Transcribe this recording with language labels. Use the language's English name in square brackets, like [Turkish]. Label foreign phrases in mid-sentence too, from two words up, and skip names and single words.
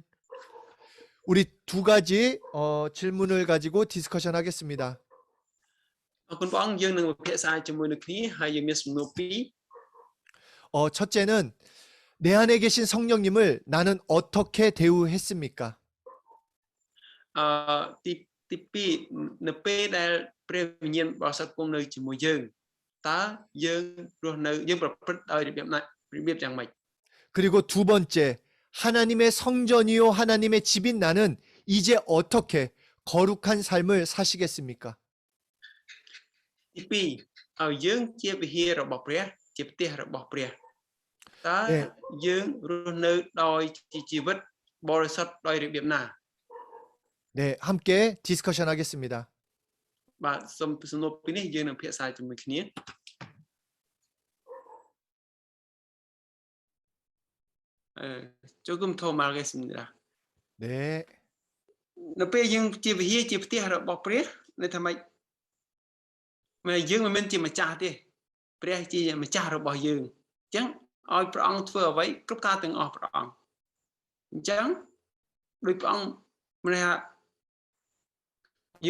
[Korean] 우리 두 가지 질문을 가지고 디스커션 하겠습니다. 첫째는 내 안에 계신 성령님을 나는 어떻게 대우했습니까? [Khmer] ទី2 នៅពេលដែលព្រះវិញ្ញាណបរិសុទ្ធគង់នៅជាមួយយើងតើយើងរស់នៅយើងប្រព្រឹត្តដោយរបៀបយ៉ាងម៉េច [Korean] 그리고 두 번째, 하나님의 성전이요 하나님의 집인 나는 이제 어떻게 거룩한 삶을 사시겠습니까? [Khmer] ទី2ឲ្យយើងជាវិហាររបស់ព្រះជាផ្ទះរបស់ព្រះតើយើងរស់នៅដោយជីវិតបរិសុទ្ធដោយរបៀបណា [Korean] 네, 함께 디스커션 하겠습니다. [Khmer] បាទសូមសំណួរពីរនេះយើងនឹងភាសាជាមួយគ្នា [Korean] 조금 더 말하겠습니다. 네. [Khmer] នៅពេលយើងជាវិហារជាផ្ទះរបស់ព្រះនៅថាម៉េចយើងមិនមែនជាម្ចាស់ទេព្រះជាម្ចាស់របស់យើងអញ្ចឹងឲ្យព្រះអង្គធ្វើអ្វីគ្រប់ការទាំងអស់ព្រះអង្គអញ្ចឹងដោយព្រះអង្គម្នាក់យើង